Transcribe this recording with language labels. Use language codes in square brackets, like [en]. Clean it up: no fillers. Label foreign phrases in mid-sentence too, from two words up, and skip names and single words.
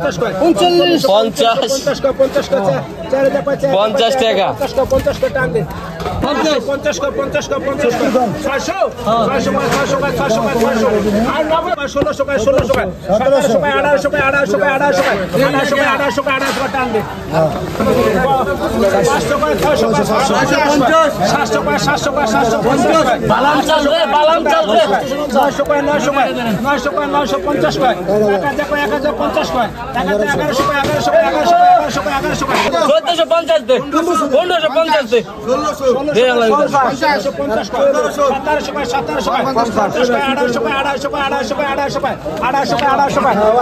[bn] 50 টাকা 50 কয় 50 কয় 50 কয় 600 600 কয় 600 কয় 600 কয় 600 আর 90 কয় 1600 কয় 1600 কয় 1700 কয় 1800 কয় 1800 কয় 1800 কয় 1800 কয় 1800 কয় 1800 কয় টান দে 500 কয় 600 কয় 700 কয় 700 কয় 750 কয় বালাম চাল রে বালাম চাল রে 900 কয় 900 কয় 900 কয় 950 কয় 1000 কয় 1050 কয় 1100 কয় 1100 কয় 1100 কয় 1100 কয় 1100 কয় 1450 দে 1550 দে 1750 কয় 1700 কয় 1700 কয় 1800 কয় 1800 কয় 1800 কয় 1800 কয় 1800 কয় 1800 কয় 1800 কয়